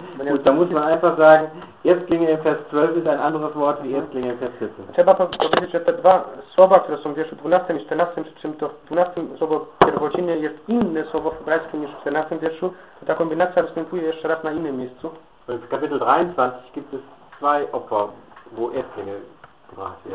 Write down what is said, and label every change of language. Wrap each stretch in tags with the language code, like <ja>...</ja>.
<de>Gut, da muss man einfach sagen, Erstlinge in Vers 12 ist ein anderes Wort wie Erstlinge in Vers 14.</de> <pl>Trzeba powiedzieć, że te dwa słowa, które są w wierszu 12 i 14, przy czym to w 12 słowo pierwodziny jest inne słowo w hebrajskim niż w 14 wierszu, to ta kombinacja występuje jeszcze raz na innym miejscu.</pl> <de>W kapitel 23 gibt es zwei Opfer, wo Erstlinge gebracht werden.</de>